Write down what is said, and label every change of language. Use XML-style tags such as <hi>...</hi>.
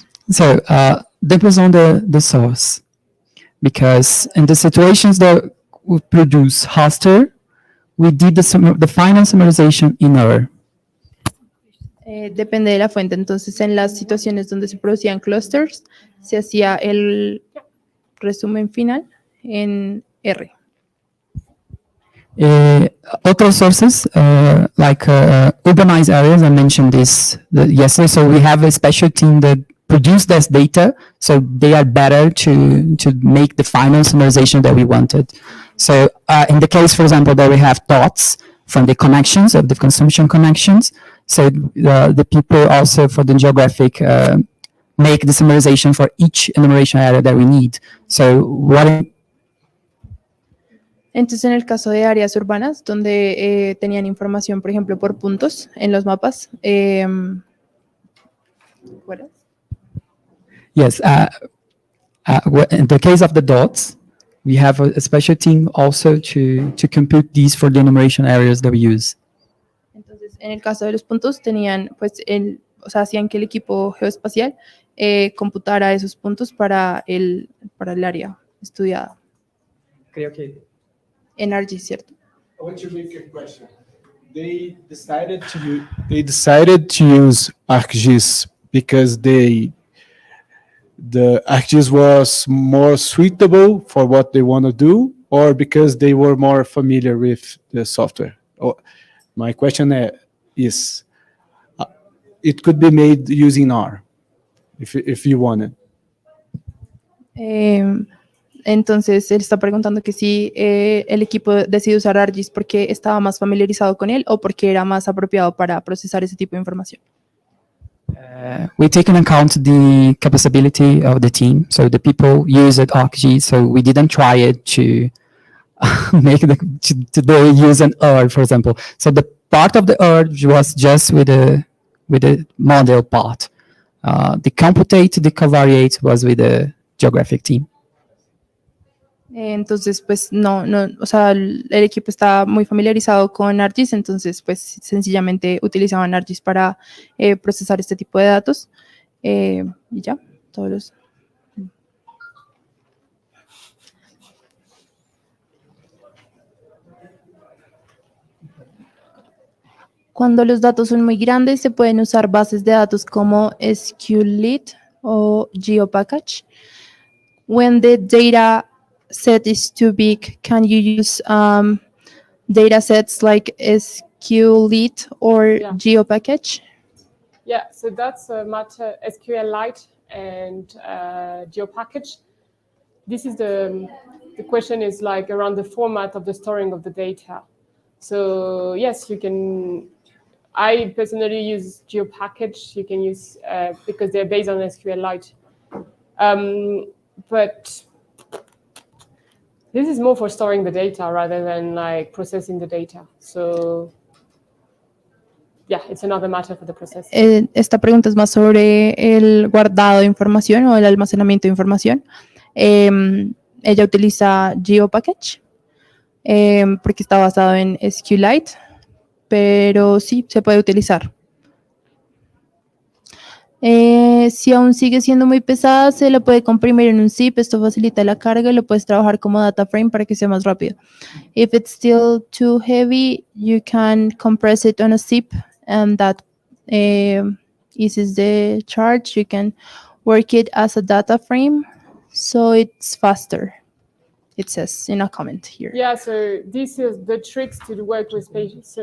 <en>So depends on the source, because in the situations that we produce raster, we did the final summarization in R.</en> <es>Depende de la fuente. Entonces, en las situaciones donde se producían clusters, se hacía el resumen final en R.</es> <en>Other sources, like urbanized areas, I mentioned this yesterday. So we have a special team that produce this data, so they are better to make the final summarization that we wanted. So in the case, for example, that we have dots, from the connections of the consumption connections. So the people also for the geographic make the summarization for each enumeration area that we need. So what</en> <es>Entonces, en el caso de áreas urbanas, donde tenían información, por ejemplo, por puntos en los mapas.</es> <en>What else? Yes, in the case of the dots, we have a special team also to compute these for the enumeration areas that we use.</en> <es>Entonces, en el caso de los puntos, tenían, pues, o sea, hacían que el equipo geoespacial computara esos puntos para el área estudiada. Creo que En ArcGIS, ¿cierto?</es> <en>I want to make a question. They decided to use ArcGIS because the ArcGIS was more suitable for what they want to do, or because they were more familiar with the software. My question is, it could be made using R, if you wanted.</en> <es>Entonces, él está preguntando que si el equipo decide usar ArcGIS porque estaba más familiarizado con él o porque era más apropiado para procesar ese tipo de información.</es> <en>We take into account the capability of the team. So the people use it ArcGIS, so we didn't try it to make to they use an ERD, for example. So the part of the ERD was just with the model part. The computate, the covariate was with the geographic team.</en> <es>Entonces, pues no, o sea, el equipo está muy familiarizado con ArcGIS, entonces, pues sencillamente utilizaban ArcGIS para procesar este tipo de datos. Y ya, todos los... Cuando los datos son muy grandes, se pueden usar bases de datos como SQLite o GeoPackage.</es> <en>When the data set is too big, can you use data sets like SQLite or GeoPackage? Yeah, so that's a matter SQLite and GeoPackage. This is the question is like around the format of the storing of the data. So yes, you can. I personally use GeoPackage. You can use because they're based on SQLite, but this is more for storing the data rather than like processing the data. So yeah, it's another matter for the processing.</en> <es>Esta pregunta es más sobre el guardado de información o el almacenamiento de información. Ella utiliza GeoPackage porque está basado en SQLite, pero sí se puede utilizar. Si aún sigue siendo muy pesada, se lo puede comprimir en un zip. Esto facilita la carga y lo puedes trabajar como data frame para que sea más rápido.</es> <en>If it's still too heavy, you can compress it on a zip, and that eases the charge. You can work it as a data frame, so it's faster. It says in a comment here. Yeah, so this is the tricks to work with pages.</en>